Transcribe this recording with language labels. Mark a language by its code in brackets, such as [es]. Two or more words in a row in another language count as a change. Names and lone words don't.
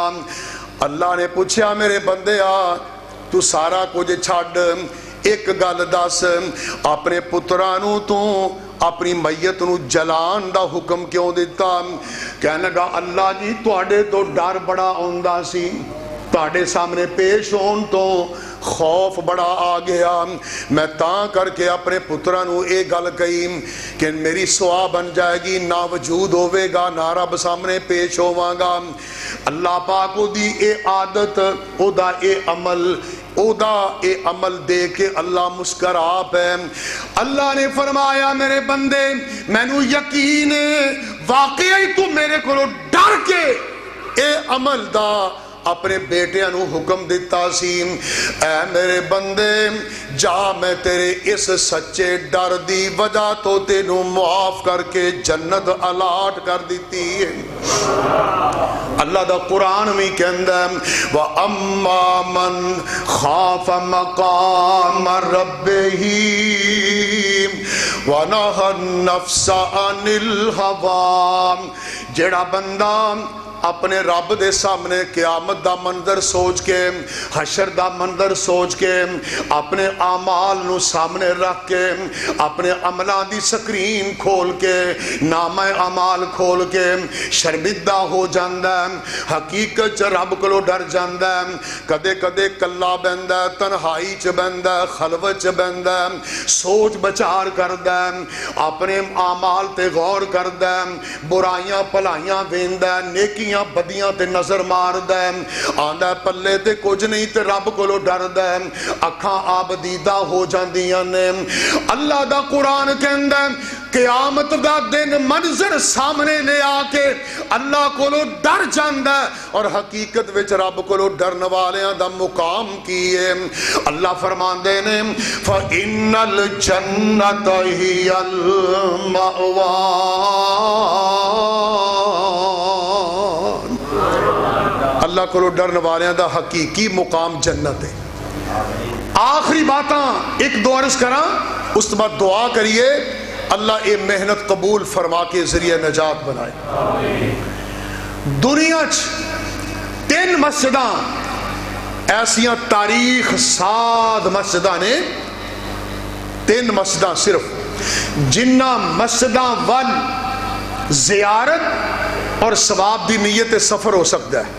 [pa] اللہ نے پوچھا میرے بندے آ تو سارا کچھ چھڈ ایک گل دس، اپنے پتراں نو تو اپنی میت نو جلان دا حکم کیوں دیتا؟ کہنے لگا اللہ جی تواڈے تو ڈر بڑا آندا سی، تواڈے سامنے پیش ہون تو خوف بڑا آ گیا. میں تاں کر کے اپنے پتراں نو اے گل کہی کہ میری سوا بن جائے گی, نہ وجود ہوے گا, نہ رب سامنے پیش ہوواں گا. اللہ پاک او دی اے عادت, او دا اے عمل, او دا اے عمل دے کے اللہ مسکرا پہ. اللہ نے فرمایا میرے بندے مینوں یقین واقعی تو میرے کو ڈر کے اے عمل دا اپنے بیٹیاں نو حکم دیتا سی. اے میرے بندے جا میں تیرے اس سچے ڈر دی وجہ تو تینوں معاف کر کے جنت الاٹ کر دیتی ہے. اللہ دا قرآن میں کہندا ہے [ar] وَأَمَّا مَنْ خَافَ مَقَامَ رَبِّهِ وَنَهَى النَّفْسَ عَنِ الْهَوَىٰ. [pa] جیڑا بندہ اپنے رب دے سامنے قیامت دا منظر سوچ کے, حشر دا منظر سوچ کے, اپنے اعمال نو سامنے رکھ کے, اپنے عملاں دی سکرین کھول کے, نامہ اعمال کھول کے شرمندہ ہو جاندا ہے, حقیقت چ رب کولوں ڈر جاندا ہے. کدے کدے کلا بہندا ہے, تنہائی چ بہندا ہے, خلوت چ بہندا ہے, سوچ بچار کردا ہے, اپنے اعمال تے غور کردا ہے, برائیاں بھلائیاں ویندا ہے, نیکی بدیاں تے نظر ماردا ہے, آندا پلے تے کچھ نہیں تے رب کولو ڈردا ہے, اکھاں آبدیدہ ہو جاندیاں نے. اللہ دا قرآن کہندا ہے قیامت دا دن منظر سامنے لے آ کے اللہ کولو ڈر جاندا ہے, اور حقیقت وچ رب کولو ڈرن والیاں دا مقام کی ہے. اللہ فرماندے نے [ar] فَإِنَّ الْجَنَّةَ هِيَ الْمَأْوَىٰ. [pa] اللہ کو ڈرن والیاں دا حقیقی مقام جنت ہے. آخری باتاں ایک دو عرض کراں, اس بعد دعا کریے اللہ اے محنت قبول فرما کے ذریعہ نجات بنائے. دنیا چ 3 مسجداں ایسیاں تاریخ ساد مسجداں نے, 3 مسجداں صرف, جنہ مسجداں ول زیارت اور ثواب دی نیت سفر ہو سکتا ہے.